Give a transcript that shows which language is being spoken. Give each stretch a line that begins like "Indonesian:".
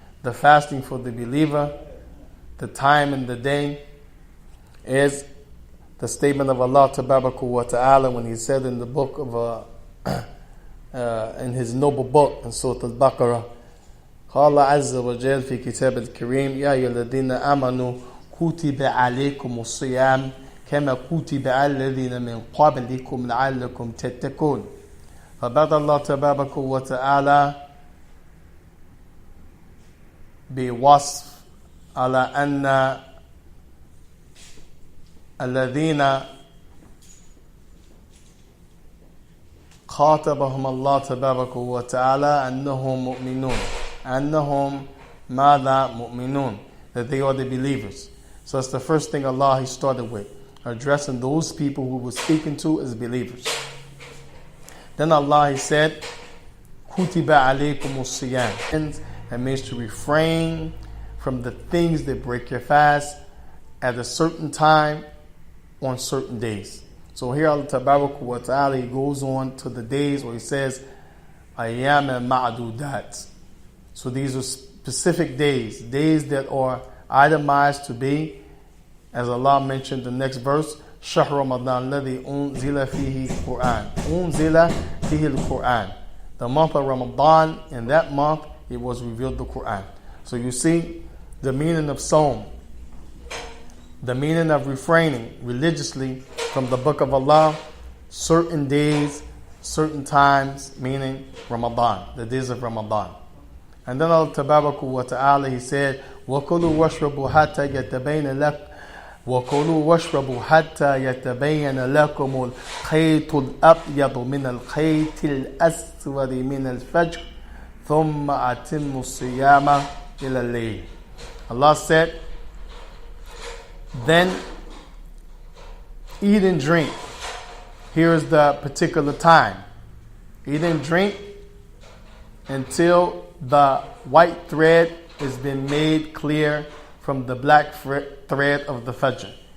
English: the fasting for the believer, the time and the day, is the statement of Allah Tabaraka wa Ta'ala when He said in the book of in His noble book in Surah Al-Baqarah,
Arabic: قال عز وجل في كتاب الكريم يا أيها الذين آمنوا كتب عليكم الصيام كما كتب على الذين من قبلكم لعلكم تتقون. فبدأ الله تبارك وتعالى بوصف على أن الذين خاطبهم الله تبارك وتعالى أنهم مؤمنون. أنهم ماذا مؤمنون,
English: that they are the believers. So that's the first thing Allah He started with, addressing those people who was speaking to as believers. Then Allah He said,
Arabic: كُتِبَ عَلَيْكُمُ الصِّيَامِ.
English: That means to refrain from the things that break your fast at a certain time on certain days. So here Allah Tabaraka wa Ta'ala He goes on to the days where He says
Arabic: أَيَّامًا مَعْدُودَاتٍ.
English: So these are specific days that are itemized to be, as Allah mentioned in the next verse,
Arabic: شهر رمضان الذي أنزل فيه القرآن. أنزل فيه القرآن.
English: The month of Ramadan, in that month it was revealed the Quran. So you see the meaning of Sawm, the meaning of refraining religiously from the book of Allah, certain days, certain times, meaning Ramadan, the days of Ramadan. And then Allah Tabaraka wa Ta'ala He said,
Arabic: وَكُلُوا وَاشْرَبُوا حَتَّى يَتَبَيَّنَ لَكُمْ وَكُلُوا وَاشْرَبُوا حَتَّى يَتَبَيَّنَ لَكُمُ الْخَيْطُ الْأَبْيَضُ مِنَ الْخَيْطِ الْأَسْوَدِ مِنَ الْفَجْرِ ثُمَّ أَتِمُّوا الصِّيَامَ إِلَى اللَّيْلِ.
English: Allah said, then eat and drink. Here is the particular time. Eat and drink until the white thread has been made clear from the black thread of the Fajr.